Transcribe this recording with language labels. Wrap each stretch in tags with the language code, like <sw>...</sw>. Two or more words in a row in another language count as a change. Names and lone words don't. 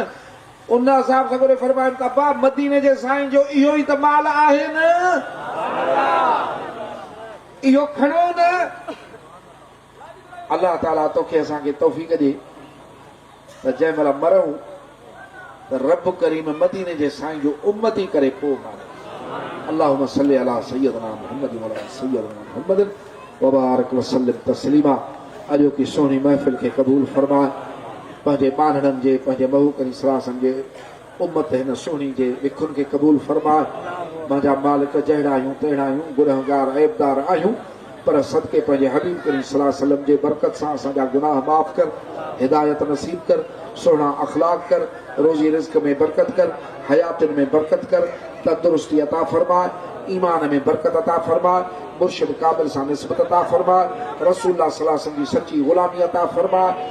<sd>उन असाब सगोरे फरमायूं त बा मदीने जे साईं जो इहो ई त माल आहे न, इहो खणो न। अल्लाह ताला तोखे असांखे तौफ़ीक़ ॾे त जंहिं महिल मरूं त रब करीम मदीने जे साईं जो उम्मती करे पोइ मारे।</sd> <ar>اللهم صل على سيدنا محمد وعلى سيدنا محمد وبارك وسلم تسليما.</ar> <sd>अॼो की सोनी महफ़िल खे क़बूल फरमाए, पंहिंजे बानड़नि जे, पंहिंजे महू करी सलासन जे उम्मत हिन सोनी जे विखुनि खे क़बूल फरमाए। मुंहिंजा मालिक जहिड़ा आहियूं तहिड़ा आहियूं, गुनहगार ऐबदार आहियूं, पर सदके पंहिंजे हबीब करीम</sd> <ar>صلى الله عليه وسلم</ar> <sd>जे बरकत सां असांजा गुनाह माफ़ कर, हिदायत नसीब कर, सुहिणा अखलाक कर, रोज़ी रिज़्क में बरकत कर, हयातुनि में बरकत कर, तंदुरुस्ती अता फरमाए, ईमान में बरकत अता फरमाए, मुर्शिद काबिल सां निस्बत अता फरमाए,</sd> <ar>رسول الله صلى الله عليه وسلم</ar> <sd>जी सच्ची ग़ुलामी अता फरमाए।</sd>